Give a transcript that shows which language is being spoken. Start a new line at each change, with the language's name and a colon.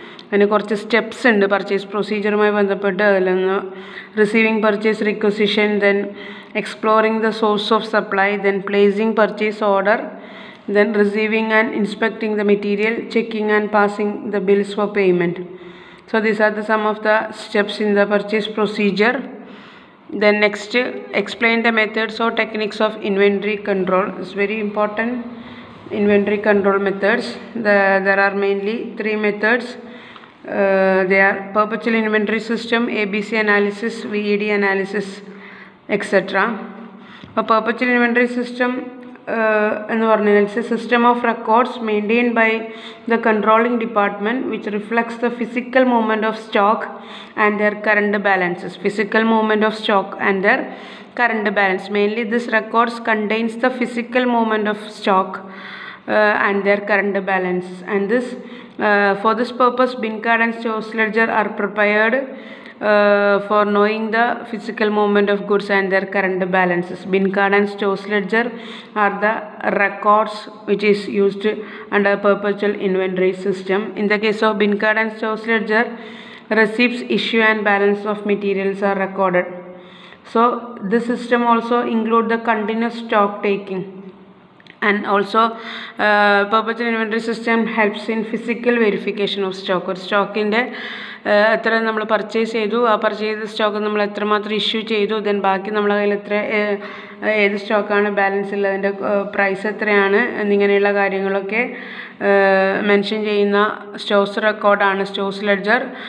Malayalam: അതിന് കുറച്ച് സ്റ്റെപ്സ് ഉണ്ട് പർച്ചേസ് പ്രൊസീജിയറുമായി ബന്ധപ്പെട്ട്. അതിലൊന്ന്
English: Receiving purchase requisition, then exploring the source of supply, then placing purchase order, then receiving and inspecting the material, checking and passing the bills for payment. So these are the some of the steps in the purchase procedure. Then next, explain the methods or techniques of inventory control. It's very important. Inventory control methods. There are mainly 3 methods. They are perpetual inventory system, ABC analysis, VED analysis, etc. A perpetual inventory system
Malayalam: എന്ന് പറഞ്ഞാൽ
English: It's a system of records maintained by the controlling department which reflects the physical movement of stock and their current balances. Physical movement of stock and their current balance. Mainly this records contains the physical movement of stock and their current balance, and this for this purpose bin card and stores ledger are prepared for knowing the physical movement of goods and their current balances. Bin card and stores ledger are the records which is used under perpetual inventory system. In the case of bin card and stores ledger, receipts, issue and balance of materials are recorded. So this system also include the continuous stock taking. And also perpetual inventory system helps in physical verification of stock.
Malayalam: ഒരു സ്റ്റോക്കിൻ്റെ എത്ര നമ്മൾ purchase ചെയ്തു, ആ purchase ചെയ്ത stock നമ്മൾ എത്രമാത്രം issue ചെയ്തു, ദെൻ ബാക്കി നമ്മളെ കയ്യിൽ ഏത് സ്റ്റോക്കാണ് ബാലൻസ് ഉള്ളത്, അതിൻ്റെ പ്രൈസ് എത്രയാണ് എന്നിങ്ങനെയുള്ള കാര്യങ്ങളൊക്കെ മെൻഷൻ ചെയ്യുന്ന സ്റ്റോഴ്സ് റെക്കോർഡാണ് സ്റ്റോഴ്സ് ലെഡ്ജർ.